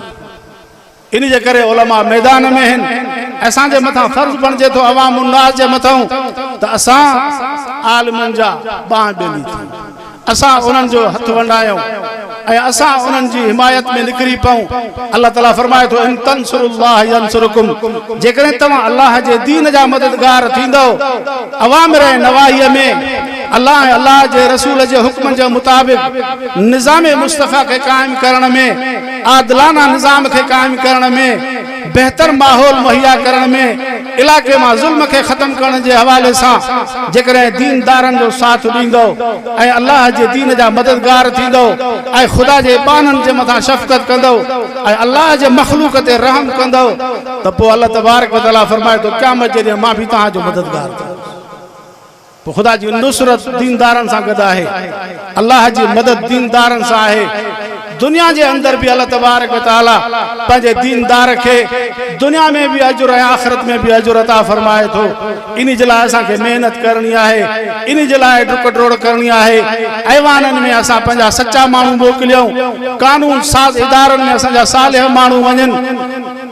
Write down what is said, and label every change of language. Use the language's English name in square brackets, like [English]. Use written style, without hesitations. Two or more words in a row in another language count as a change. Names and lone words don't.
[Sindhi] इन जे करे उलमा मैदान में आहिनि। असांजे मथां फ़र्ज़ बणिजे थो अवाम उन्नास जे मथां त असां आलिमनि जा बांह ॾेली, असां उन्हनि जो हथ वंडायूं ऐं असां उन्हनि जी हिमायत में निकिरी पऊं। अल्लाह ताला फरमाए थो, [Arabic] إن تنصروا الله ينصركم, [Sindhi] जेकॾहिं तव्हां अल्लाह जे दीन जा मददगार थींदो, अवामिर ऐं नवाहीअ में अल्लाह जे रसूल जे हुक्म जे मुताबिक़ निज़ाम मुस्तफ़ा खे क़ाइमु करण में, आदिलाना निज़ाम खे क़ाइमु करण में, बेहतर माहौल मुहैया करण में, इलाइक़े मां ज़ुल्म खे ख़त्म करण जे हवाले सां जेकॾहिं दीनदारनि जो साथ ॾींदो ऐं अल्लाह जे दीन जा मददगार थींदो ऐं ख़ुदा जे बाननि जे मथां शफ़क़त कंदो ऐं अल्लाह जे मख़लूक़ ते रहम कंदो त पोइ अल्लाह तबारक व तआला फरमाए थो, क़यामत जे ॾींहुं मां बि तव्हांजो मददगार थियां। पोइ ख़ुदा जी नुसरत दीनदारनि सां गॾु आहे, अल्लाह जी मदद दीनदारनि सां आहे। दुनिया जे अंदर भी अल्लाह तबारक व तआला पंहिंजे दीनदार खे दुनिया में भी अजुर ऐं आख़िरत में भी अजुर अता फरमाए थो। इन जे लाइ असांखे महिनत करणी आहे, इन जे लाइ डुक डोड़ करणी आहे। ऐवाननि में असां पंहिंजा सच्चा माण्हू मोकिलियूं, कानून साज़ इदारनि में असांजा सालिह माण्हू वञनि।